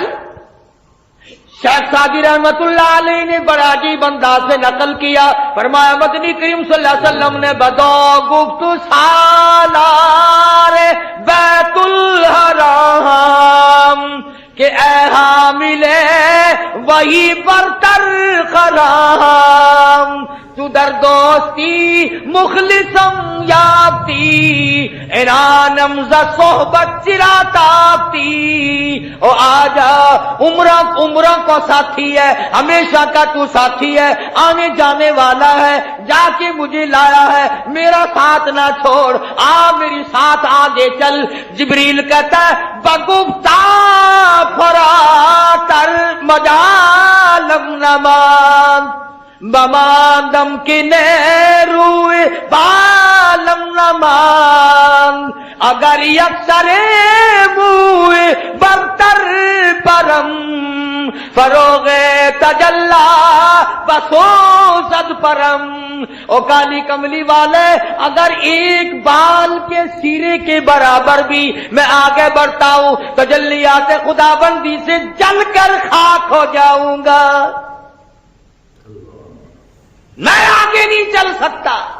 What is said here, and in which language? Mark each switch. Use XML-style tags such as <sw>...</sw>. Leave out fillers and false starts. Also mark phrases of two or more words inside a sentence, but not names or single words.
<ur>شیخ سعدی رحمت اللہ علیہ نے بڑا عجیب انداز سے نقل کیا، فرمایا مدنی کریم صلی اللہ علیہ وسلم نے</ur> <fa>بدو گفت سالار بیت الحرام کہ اے حامل وہی برتر خرام، تو در دوستی مخلصم یافتی، انانم ز صحبت چرا تافتی۔</fa> <ur>او آجا، عمرہ کو ساتھی ہے، ہمیشہ کا تو ساتھی ہے، آنے جانے والا ہے، جا کے مجھے لایا ہے، میرا ساتھ نہ چھوڑ، آ میری ساتھ آگے چل۔ جبریل کہتا ہے</ur> <fa>بگفتا فراتر مجالم نمان، بماندم کی نیروئے بالم نمان، اگر یکسر موئے برتر پرم، فروغ تجلا بسو صد پرم۔</fa> <ur>او کالی کملی والے، اگر ایک بال کے سیرے کے برابر بھی میں آگے بڑھتا ہوں، تجلیات خدا بندی سے جل کر خاک ہو جاؤں گا، میں آگے نہیں چل سکتا۔</ur>